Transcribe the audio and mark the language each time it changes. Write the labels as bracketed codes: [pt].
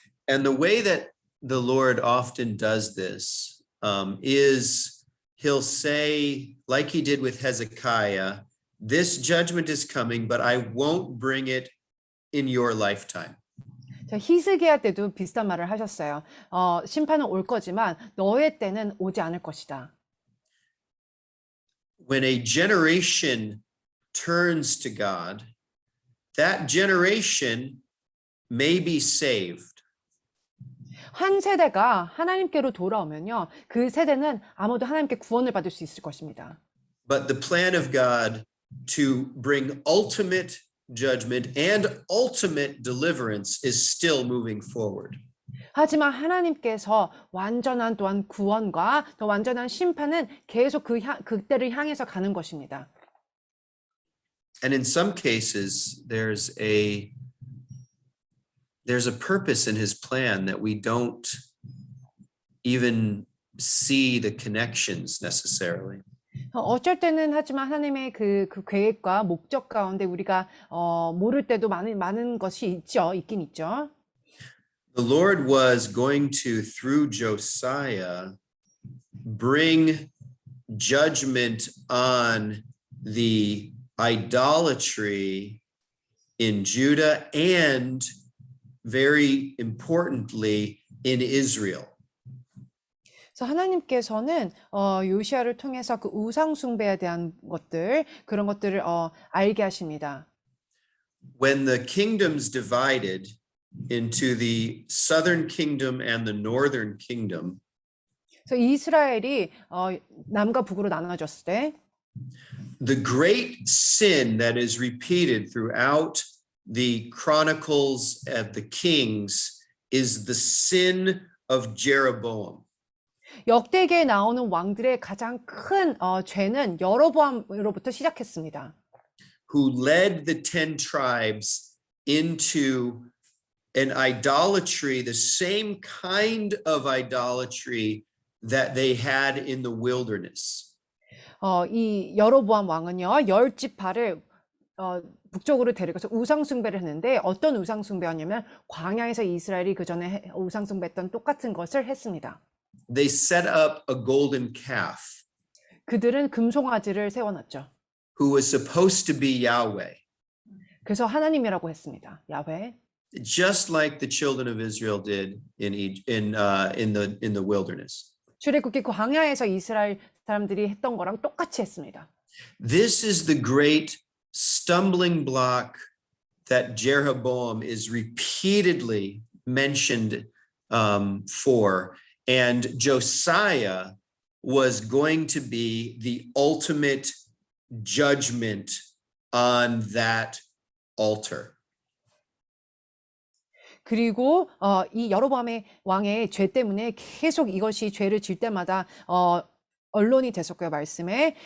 [en] And the way that the Lord often does this is he'll say, like he did with Hezekiah, this judgment is coming, but I won't bring it in your lifetime. [ko] 자, 히스기야 때도 비슷한 말을 하셨어요. 심판은 올 거지만 너의 때는 오지 않을 것이다. [en] When a generation turns to God, that generation may be saved. [ko] 한 세대가 하나님께로 돌아오면요. 그 세대는 아무도 하나님께 구원을 받을 수 있을 것입니다. [en] But the plan of God to bring ultimate judgment and ultimate deliverance is still moving forward. [ko] 하지만 하나님께서 완전한 또한 구원과 더 완전한 심판은 계속 그때를 향해서 가는 것입니다. [en] And in some cases, there's a purpose in his plan that we don't even see the connections necessarily. [ko] 어쩔 때는 하지만 하나님의 그 계획과 목적 가운데 우리가 모를 때도 많은 것이 있긴 있죠. [en] The Lord was going to, through Josiah, bring judgment on the idolatry in Judah and, very importantly, in Israel. [ko] 그래서 하나님께서는 요시아를 통해서 그 우상 숭배에 대한 것들, 그런 것들을 알게 하십니다. [en] When the kingdoms divided into the southern kingdom and the northern kingdom, [ko] 그래서 이스라엘이 남과 북으로 나눠졌을 때 [en] the great sin that is repeated throughout the chronicles of the kings is the sin of Jeroboam. [ko] 역대기에 나오는 왕들의 가장 큰 죄는 여로보암으로부터 시작했습니다. [en] Who led the 10 tribes into an idolatry, the same kind of idolatry that they had in the wilderness. [ko] 이 여로보암 왕은요, 10지파를 북쪽으로 데리고서 우상 숭배를 했는데 어떤 우상 숭배였냐면 광야에서 이스라엘이 그 전에 우상 숭배했던 똑같은 것을 했습니다. [en] They set up a golden calf [ko] 그들은 금송아지를 세워놨죠. [en] who was supposed to be Yahweh, [ko] 그래서 하나님이라고 했습니다. 야훼. [en] just like the children of Israel did in the wilderness. [ko] 출애굽기 광야에서 이스라엘 사람들이 했던 거랑 똑같이 했습니다. [en] This is the great stumbling block that Jeroboam is repeatedly mentioned for, and Josiah was going to be the ultimate judgment on that altar. [ko] 그리고 이 여로보암의 왕의 죄 때문에 계속 이것이 죄를 질 때마다 언론이 됐었고요, 말씀에.